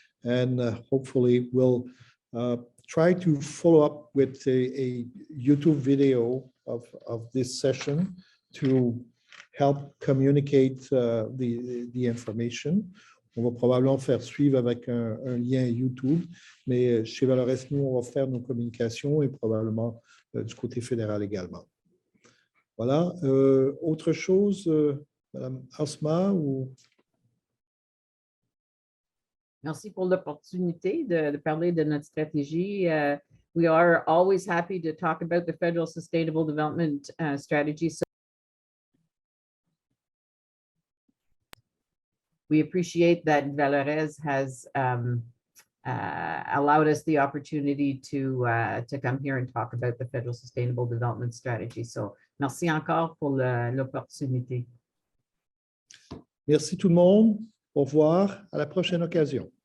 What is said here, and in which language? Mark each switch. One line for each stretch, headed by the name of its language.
English: And hopefully we'll try to follow up with a YouTube video of this session to help communicate the information.
French: On va probablement faire suivre avec un lien YouTube, mais chez Valores, nous, on va faire nos communications et probablement du côté fédéral également. Voilà. Autre chose, Madame Asma ou... Merci pour l'opportunité de parler de notre stratégie.
English: We are always happy to talk about the Federal Sustainable Development Strategy. So we appreciate that Valores has allowed us the opportunity to come here and talk about the Federal Sustainable Development Strategy.
French: So merci encore pour l'opportunité. Merci tout le monde. Au revoir. À la prochaine occasion.